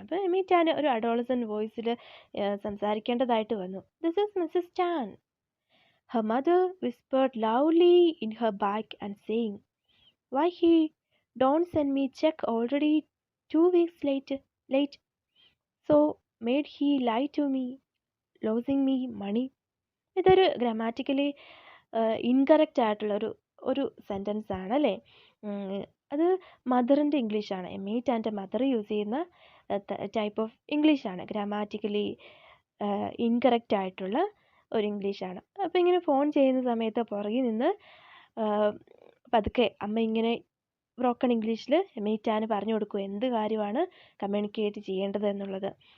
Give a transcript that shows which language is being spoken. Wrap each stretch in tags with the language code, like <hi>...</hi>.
<ml>അപ്പോൾ എമ്മി ടാൻ ഒരു അഡോളസൻറ്റ് വോയിസിൽ സംസാരിക്കേണ്ടതായിട്ട് വന്നു.</ml> <en>"This is Mrs. Tan." Her mother whispered loudly in her back and saying, "Why he don't send me check already 2 weeks late? So made he lie to me, losing me money."</en> <ml>ഇതൊരു grammatically incorrect ആയിട്ടുള്ള ഒരു sentence ആണ് അല്ലേ. അത് മദറിൻ്റെ ഇംഗ്ലീഷാണ്. എമീറ്റ് and mother use ചെയ്യുന്ന type of ഇംഗ്ലീഷാണ്. Grammatically incorrect ആയിട്ടുള്ള ഒരു ഇംഗ്ലീഷാണ്. അപ്പോൾ ഇങ്ങനെ ഫോൺ ചെയ്യുന്ന സമയത്ത് പുറകിൽ നിന്ന് പതുക്കെ അമ്മ ഇങ്ങനെ ബ്രോക്കൺ ഇംഗ്ലീഷിൽ എമീറ്റാന് പറഞ്ഞു കൊടുക്കും എന്ത് കാര്യമാണ് കമ്മ്യൂണിക്കേറ്റ് ചെയ്യേണ്ടത് എന്നുള്ളത്.</ml>